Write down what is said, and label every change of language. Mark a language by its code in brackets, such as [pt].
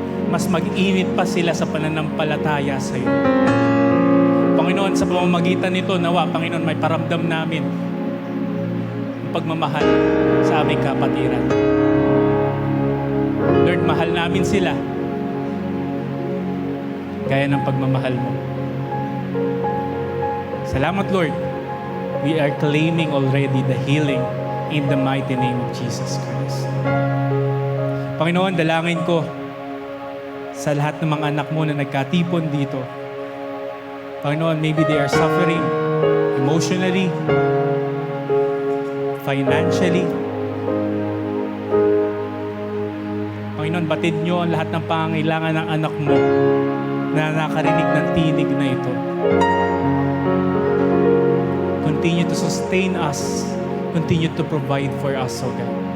[tl] Mas mag-init pa sila sa pananampalataya sa iyo. Panginoon, sa pamamagitan nito, nawa, Panginoon, may paramdam namin ang pagmamahal sa aming kapatiran. Lord, mahal namin sila gaya ng pagmamahal mo. Salamat, Lord. [en] We are claiming already the healing in the mighty name of Jesus Christ. [tl] Panginoon, dalangin ko sa lahat ng mga anak mo na nagkatipon dito. [en] Panginoon, maybe they are suffering emotionally, financially. [tl] Panginoon, batid nyo ang lahat ng pangangailangan ng anak mo na nakarinig ng tinig na ito. [en] Continue to sustain us. Continue to provide for us, O God.